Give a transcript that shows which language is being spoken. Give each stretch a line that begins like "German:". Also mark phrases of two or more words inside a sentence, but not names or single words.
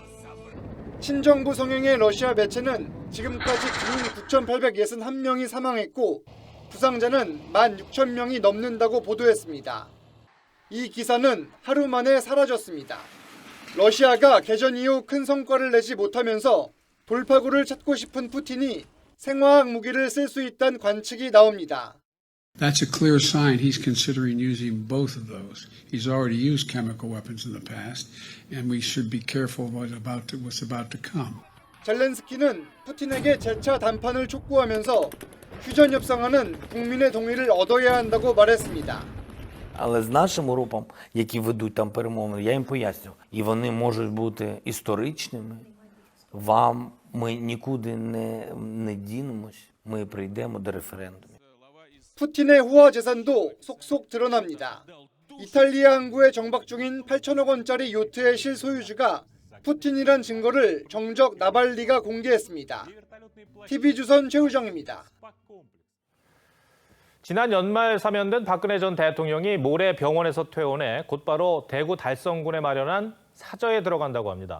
Korean: 친정부 성향의 러시아 매체는 지금까지 군인 9,861명이 사망했고 부상자는 16,000명이 넘는다고 보도했습니다. 이 기사는 하루 만에 사라졌습니다. 러시아가 개전 이후 큰 성과를 내지 못하면서 돌파구를 찾고 싶은 푸틴이 생화학 무기를 쓸 수 있다는 관측이 나옵니다.
English: That's a clear sign he's considering using both of those. He's already used chemical weapons in the past, and we should be careful what's about to come.
Korean: 젤렌스키는 푸틴에게 재차談判을 촉구하면서 휴전 협상하는 국민의 동의를 얻어야 한다고 말했습니다.
Ukrainian: Але з нашим групам, які ведуть там перемовини, я їм поясню, і вони можуть бути історичними. Ми нікуди не дінемось, ми прийдемо до референдумів.
Korean: 푸틴의 호화 재산도 속속 드러납니다. 이탈리아 항구에 정박 중인 8천억 원짜리 요트의 실소유주가 푸틴이란 증거를 정적 나발리가 공개했습니다. TV조선 최우정입니다. 지난 연말 사면된 박근혜 전 대통령이 모레 병원에서 퇴원해 곧바로 대구 달성군에 마련한 사저에 들어간다고 합니다.